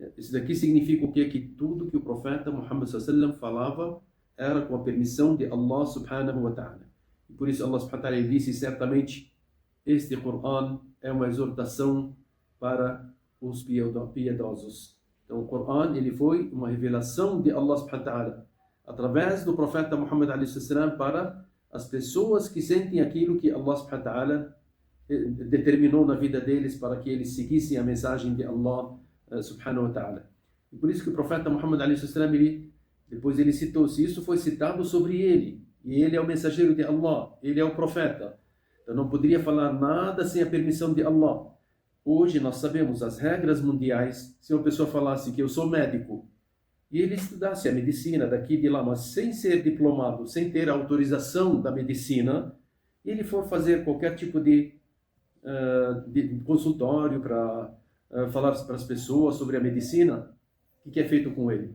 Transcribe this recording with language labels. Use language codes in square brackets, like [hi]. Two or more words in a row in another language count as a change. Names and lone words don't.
[pt] Isso daqui significa o quê? Que tudo que o profeta Muhammad sallallahu falava era com a permissão de Allah [ar] سبحانه وتعالى. [pt] E por isso Allah [ar] سبحانه وتعالى [pt] disse certamente, este Coran é uma exortação para os piedosos. Então o Coran ele foi uma revelação de Allah [ar] سبحانه وتعالى [pt] através do profeta Muhammad [ar] عليه السلام [pt] para as pessoas que sentem aquilo que Allah [ar] سبحانه وتعالى [pt] determinou na vida deles para que eles seguissem a mensagem de Allah [ar] سبحانه وتعالى. [pt] E por isso que o profeta Muhammad [ar] عليه السلام [pt] depois ele citou, se isso foi citado sobre ele, e ele é o mensageiro de Allah, ele é o profeta, então não poderia falar nada sem a permissão de Allah. Hoje nós sabemos as regras mundiais. Se uma pessoa falasse que eu sou médico, e ele estudasse a medicina daqui e de lá, mas sem ser diplomado, sem ter a autorização da medicina, e ele for fazer qualquer tipo de consultório para falar para as pessoas sobre a medicina, o que é feito com ele?